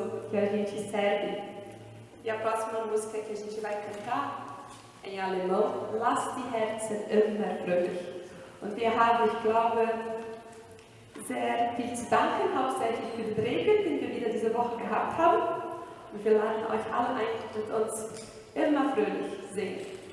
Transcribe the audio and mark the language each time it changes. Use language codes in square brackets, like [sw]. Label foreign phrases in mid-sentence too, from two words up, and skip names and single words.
[pt] que a gente serve. E a próxima música que a gente vai cantar é em alemão, [de] Lass die Herzen immer fröhlich. Und wir haben, ich glaube, sehr viel zu danken, hauptsächlich für den Regen, den wir wieder diese Woche gehabt haben. Und wir laden euch alle ein, mit uns immer fröhlich singen.